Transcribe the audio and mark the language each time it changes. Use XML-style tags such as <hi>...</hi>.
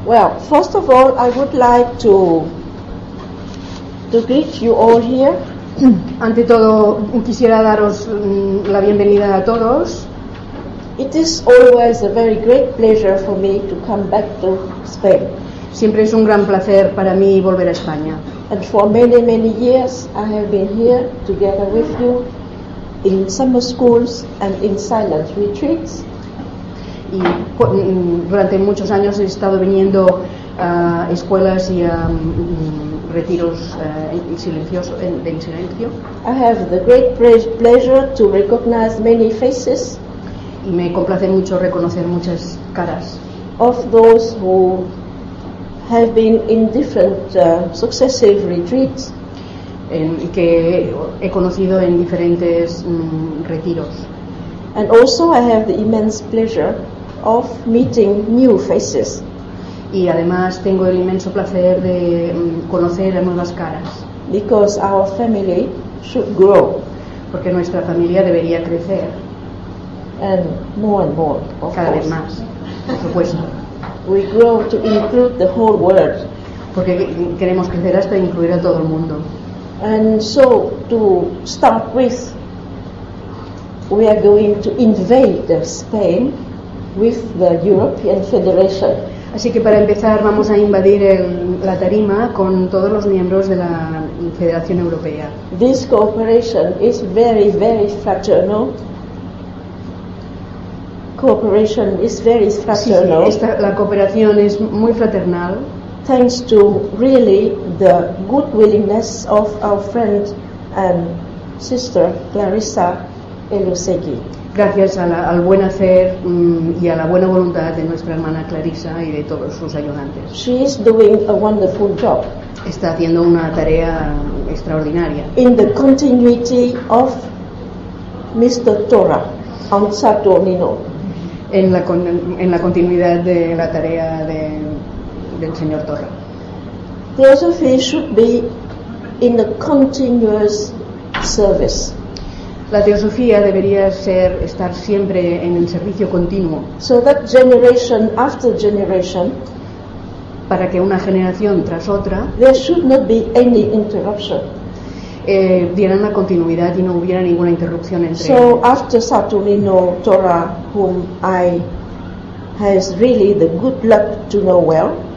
<en>Well, first of all, I would like to greet you all here.</en> <es>Ante todo, quisiera daros la bienvenida a todos.</es> <en>It is always a very great pleasure for me to come back to Spain.</en> <es>Siempre es un gran placer para mí volver a España.</es> <en>And for many, many years I have been here together with you in summer schools and in silent retreats.</en> <es>Y durante muchos años he estado viniendo a escuelas y a retiros en silencio.</es> <en>I have the great pleasure to recognize many faces.</en> <es>Y me complace mucho reconocer muchas caras.</es> <en>Of those who have been in different successive retreats.</en> <es>Que he conocido en diferentes retiros.</es> <en>And also I have the immense pleasure of meeting new faces.</en> <es>Y además tengo el inmenso placer de conocer a nuevas caras.</es> <en>Because our family should grow.</en> <es>Porque nuestra familia debería crecer.</es> <en>And more, of</en> <es>cada</es> <en>course.</en> <es>Vez más, por supuesto.</es> <en>We grow to include the whole world.</en> <es>Porque queremos crecer hasta incluir a todo el mundo.</es> <en>And so, to start with, we are going to invade Spain with the European Federation.</en> <es>Así que para empezar vamos a invadir la tarima con todos los miembros de la Federación Europea.</es> <en>This cooperation is very, very fraternal. Cooperation is very fraternal.</en> <es>Sí, la cooperación es muy fraternal.</es> <en>Thanks to really the good willingness of our friend and sister Clarissa Elusegui.</en> <es>Gracias al buen hacer y a la buena voluntad de nuestra hermana Clarisa y de todos sus ayudantes.</es> <en>She is doing a wonderful job.</en> <es>Está haciendo una tarea extraordinaria.</es> <en>In the continuity of Mr. Tora on Saturnino.</en> <es>En la continuidad de la tarea del señor Tora.</es> <en>Theosophy should be in a continuous service.</en> <es>La teosofía debería estar siempre en el servicio continuo.</es> <en>So that generation after generation,</en> <es>para que una generación tras otra,</es> <en>there should not be any interruption.</en> <es>Dieran la continuidad y no hubiera ninguna interrupción entre.</es> <en>So after Saturnino Tora, whom I has really the good luck to know well.</en>